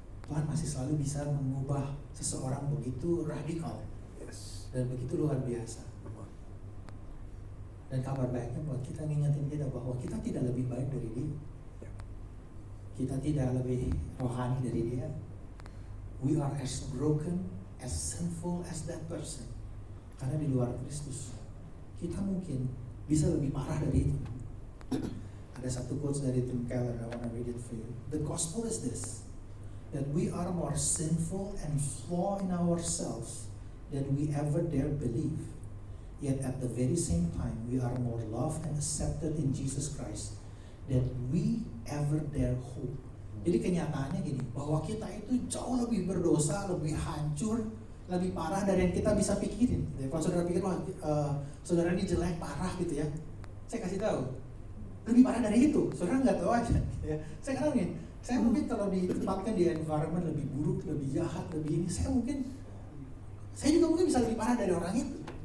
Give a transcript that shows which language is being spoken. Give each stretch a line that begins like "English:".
Indonesian: Tuhan masih selalu bisa mengubah seseorang begitu radikal dan begitu luar biasa. Dan kabar baiknya buat kita ngingetin kita bahwa kita tidak lebih baik dari dia. Kita tidak lebih rohani dari dia.
English: We are as broken, as sinful as that person.
Indonesian: Karena di luar Kristus, kita mungkin bisa lebih parah dari itu. Ada satu quotes dari Tim Keller,
English: I want to read it for you. The gospel is this, that we are more sinful and flawed in ourselves than we ever dare believe. Yet at the very same time, we are more loved and accepted in Jesus Christ than we ever dare hope.
Indonesian: Jadi kenyataannya gini, bahwa kita itu jauh lebih berdosa, lebih hancur, lebih parah dari yang kita bisa pikirin. Jadi, kalau saudara pikir, wah saudara ini jelek, parah gitu ya, saya kasih tahu, lebih parah dari itu. Saudara nggak tahu aja. Gitu ya. Saya kadang nih, saya mungkin kalau ditempatkan di environment lebih buruk, lebih jahat, lebih ini, saya juga mungkin bisa lebih parah dari orang itu.